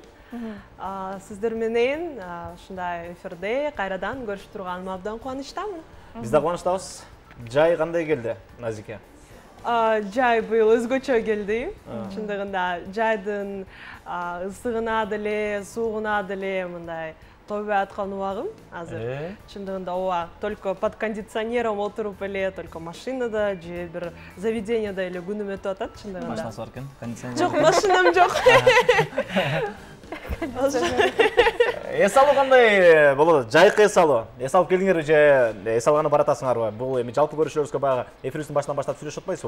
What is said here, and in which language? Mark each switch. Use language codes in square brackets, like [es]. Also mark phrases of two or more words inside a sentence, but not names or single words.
[ky] Сиздер менен ушундай эфирде кайрадан көрүшүп турганыма абдан кубанычтамын. Биз да кубанычтабыз. Жай кандай келди, Назике? Жай быйыл өзгөчө келди. Чындыгында жайдын ысыгына деле, суугуна деле мындай тобой аткан убагым азыр. Чындыгында ооба, [ru] только под кондиционером [ky] отуруп эле, только машинада же бир заведениеда эле күнүм өтүп атат чындыгында. Машинасы бар экен, кондиционер. Жок, машинам жок. Эс алуу кандай болот? Жайкы эс алуу. Эс алып келдиңерби же эс алганы баратасыңарбы? Бул эми жалпы көрүшүбүзгө баягы эфирибиздин башынан баштап сүйлөшүп атпайсызбы?